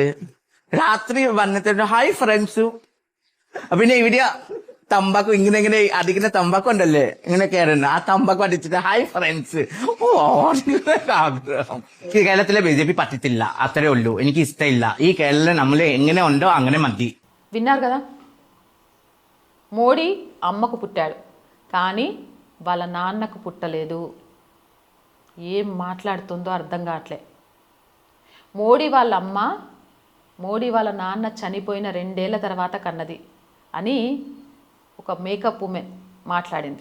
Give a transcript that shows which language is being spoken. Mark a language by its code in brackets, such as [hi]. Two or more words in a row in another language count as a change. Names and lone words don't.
[ml] രാത്രി വന്നിട്ട് [en] hi friends. [ml] പിന്നെ ഇവിടെ തമ്പാക്കു ഇങ്ങനെ അടിക്കുന്ന തമ്പാക്കു ഉണ്ടല്ലേ, ഇങ്ങനെ കയറുന്ന ആ തമ്പാക്കു അടിച്ചിട്ട് [en] hi friends. [ml] ഓ, ആഗ്രഹം. കേരളത്തിലെ BJP പറ്റത്തില്ല, അത്രേ ഉള്ളൂ. എനിക്ക് ഇഷ്ടമില്ല. ഈ കേരളം നമ്മൾ എങ്ങനെ ഉണ്ടോ അങ്ങനെ മതി. [te] విన్నారు కదా, మోడీ అమ్మకు పుట్టాడు కానీ వాళ్ళ నాన్నకు పుట్టలేదు. ఏం మాట్లాడుతుందో అర్థం కావట్లే. మోడీ వాళ్ళ అమ్మ మోడీ వాళ్ళ నాన్న చనిపోయిన 2 ఏళ్ల తర్వాత కన్నది అని ఒక [en] makeup woman [te] మాట్లాడింది.